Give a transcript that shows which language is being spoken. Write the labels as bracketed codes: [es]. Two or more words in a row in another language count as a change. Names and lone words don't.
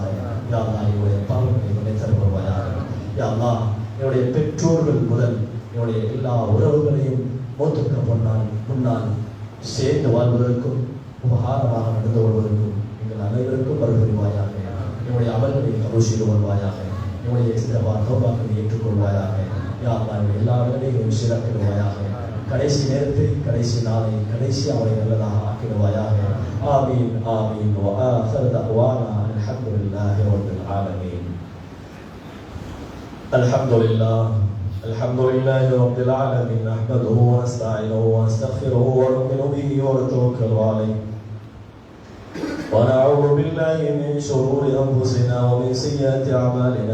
[ar] يا الله [ta] என்னுடைய பாவங்களை மன்னித்தருள்வாயாக. [ar] يا الله [ta] என்னுடைய பெற்றோர்கள் முதல் என்னுடைய எல்லா உறவுகளையும் மௌத்துக்கு முன்னால் சேர்ந்து வாழ்வதற்கும் உபகாரமாக நடந்து கொள்வதற்கும் எங்கள் அனைவருக்கும் வருவாயாக. என்னுடைய அமல்களை கபூல் செய்து வருவாயாக. என்னுடைய தௌபாக்களை ஏற்றுக்கொள்வாயாக. [ar] يا الله [ta] எல்லா வேலைகளையும் சீராக்கிடுவாயாக. கடைசி நேரத்தை, கடைசி நாளை, கடைசி அவரை நல்லதாக ஆக்கிடுவாயாக. [ar] آمين آمين. وآخر دعوانا الحمد لله رب العالمين. الحمد لله رب العالمين. نحمده ونستعينه ونستغفره ونؤمن به ونتوكل عليه ونعوذ بالله من شرور أنفسنا ومن سيئات أعمالنا.